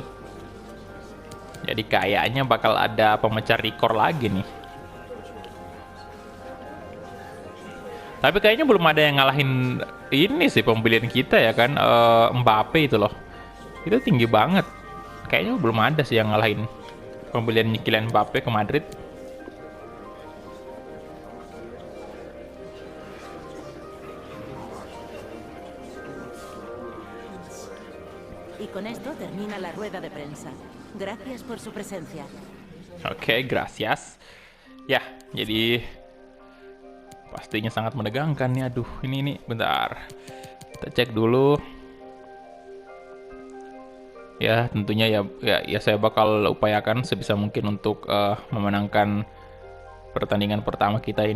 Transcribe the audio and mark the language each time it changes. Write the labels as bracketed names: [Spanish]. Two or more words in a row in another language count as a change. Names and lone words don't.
[Indonesian] Jadi kayaknya bakal ada pemecah rekor lagi nih. Tapi kayaknya belum ada yang ngalahin ini sih pembelian kita ya kan, Mbappe itu loh. Itu tinggi banget. Kayaknya belum ada sih yang ngalahin pembelian Kylian Mbappe ke Madrid. [Spanish] Y con esto termina la rueda de prensa. Gracias por su presencia. Oke, gracias. [Indonesian] Ya, jadi pastinya sangat menegangkan nih. Aduh, ini bentar. Kita cek dulu. Ya, tentunya ya saya bakal upayakan sebisa mungkin untuk memenangkan pertandingan pertama kita ini.